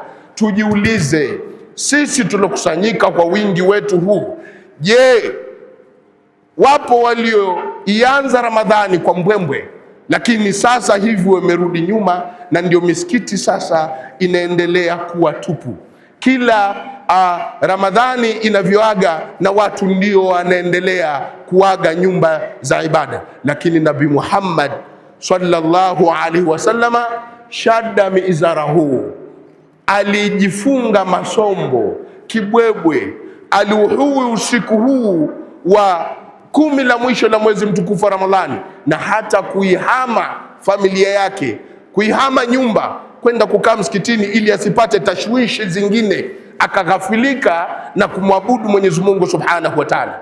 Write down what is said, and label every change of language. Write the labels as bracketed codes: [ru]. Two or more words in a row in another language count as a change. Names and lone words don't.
[sw] Tujiulize sisi tulokusanyika kwa wingi wetu huu, je, wapo walioianza Ramadhani kwa mbwembwe, lakini sasa hivi wamerudi nyuma, na ndio misikiti sasa inaendelea kuwa tupu. Kila Ramadhani inavyoaga na watu ndio wanaendelea kuaga nyumba za ibada. Lakini Nabii Muhammad [ar] صلى الله عليه وسلم شد مئزره, [sw] alijifunga masombo kibwebwe, aliuhui usiku huu wa 10 la mwisho la mwezi mtukufu wa Ramadhani, na hata kuihama familia yake, kuihama nyumba kwenda kukaa msikitini ili asipate tashwishi zingine, akaghafilika na kumwabudu Mwenyezi Mungu [ar] سبحانه وتعالى.